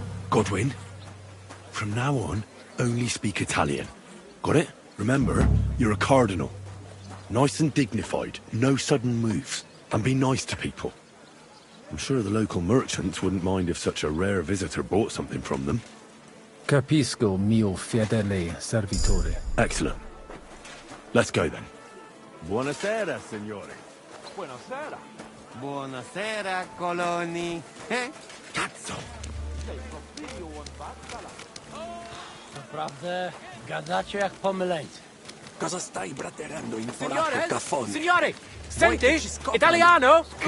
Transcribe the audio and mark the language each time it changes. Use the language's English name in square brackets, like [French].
[English] Godwin, from now on, only speak Italian. Got it? Remember, you're a cardinal. Nice and dignified, no sudden moves. And be nice to people. I'm sure the local merchants wouldn't mind if such a rare visitor bought something from them. [Italian] Capisco, mio fedele servitore. [English] Excellent. Let's go then. [Italian] Buonasera, signore. Buonasera. Buonasera, coloni. Cazzo! [Polish] Naprawdę, gadacie jak pomylejcy. [Italian] Cosa stai braterando in foracco caffone? Signore! Senti? Italiano?